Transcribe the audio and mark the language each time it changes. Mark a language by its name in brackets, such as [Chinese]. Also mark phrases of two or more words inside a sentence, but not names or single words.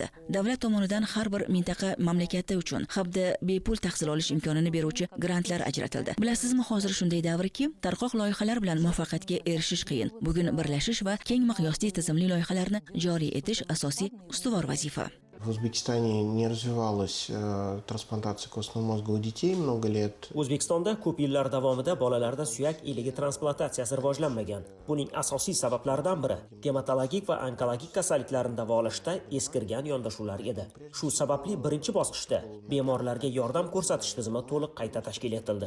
[Uzbek] Davlat tomonidan har bir mintaqa mamlakati uchun Habda bepul tahsil olish imkonini beruvchi grantlar ajratildi. Bilasizmi, hozir shunday davrki, tarqoq loyihalar bilan muvaffaqiyatga erishish qiyin. Bugun birlashish va keng miqyosli tizimli loyihalarni joriy etish asosiy ustuvor vazifa. [Russian] В Узбекистане не развивалась трансплантация костного мозга у детей много лет. [Uzbek] O'zbekistonda ko'p yillar davomida bolalarda suyak iligi transplantatsiyasi rivojlanmagan. Buning asosiy sabablaridan biri gematologik va onkologik kasalliklarni davolashda eskirgan yondashuvlar edi. Shu sababli birinchi bosqichda bemorlarga yordam ko'rsatish tizimi to'liq qayta tashkil etildi.